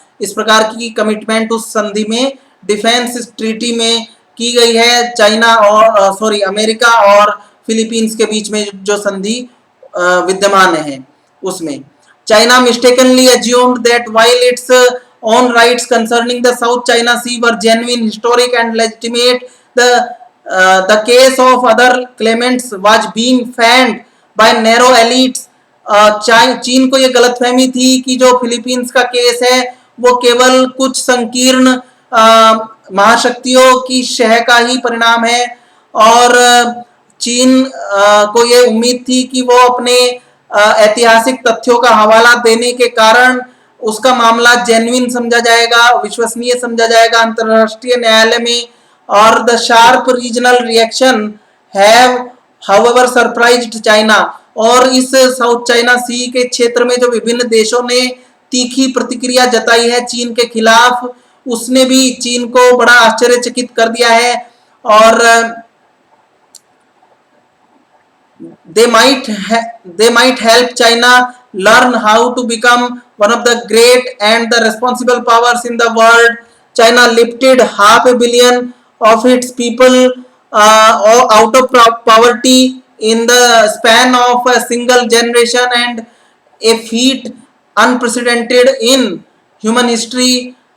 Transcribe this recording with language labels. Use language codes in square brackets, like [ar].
[hi] इस प्रकार की कमिटमेंट उस संधि में, डिफेंस ट्रीटी में की गई है अमेरिका और फिलीपींस के बीच में जो संधि विद्यमान है उसमें। [en] China mistakenly assumed that while its own rights concerning the South China Sea were genuine, historic and legitimate, the case of other claimants was being fanned by narrow elites। [hi] चीन को ये गलतफहमी थी कि जो फिलीपींस का केस है वो केवल कुछ संकीर्ण महाशक्तियों की शह का ही परिणाम है, और चीन को ये उम्मीद थी कि वो अपने ऐतिहासिक तथ्यों का हवाला देने के कारण उसका मामला जेन्युइन समझा जाएगा, विश्वसनीय समझा जाएगा अंतरराष्ट्रीय न्यायालय में। और [en] the sharp regional reaction have however surprised China, [hi] और इस साउथ चाइना सी के क्षेत्र में जो विभिन्न देशों ने तीखी प्रतिक्रिया जताई है चीन के खिलाफ, उसने भी चीन को बड़ा आश्चर्यचकित कर दिया है। [en] और they might help China learn how to become one of the great and the responsible powers in the world. China lifted 500 million of its people out of poverty in the span of a single generation, and a feat unprecedented in human history.